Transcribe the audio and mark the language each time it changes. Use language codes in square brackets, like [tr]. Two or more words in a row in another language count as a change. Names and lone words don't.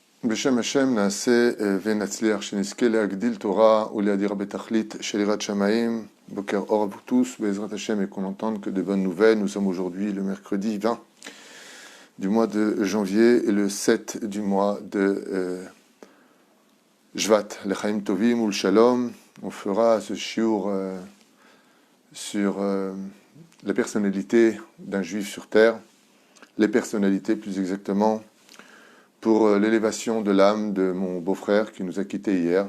[he] בשם השם נעשה ונצליח שנזכה להגדיל תורה ולהדיר בתכלית של יראת שמיים. בוקר אור [fr] à vous tous, [he] בעזרת השם, [fr] et qu'on entende que de bonnes nouvelles. Nous sommes aujourd'hui le mercredi 20 du mois de janvier et le 7 du mois de Shvat, l' [he] חיים טובים [fr] ou le Shalom. On fera ce shiur sur la personnalité d'un juif sur terre, les personnalités plus exactement, pour l'élévation de l'âme de mon beau-frère qui nous a quittés hier.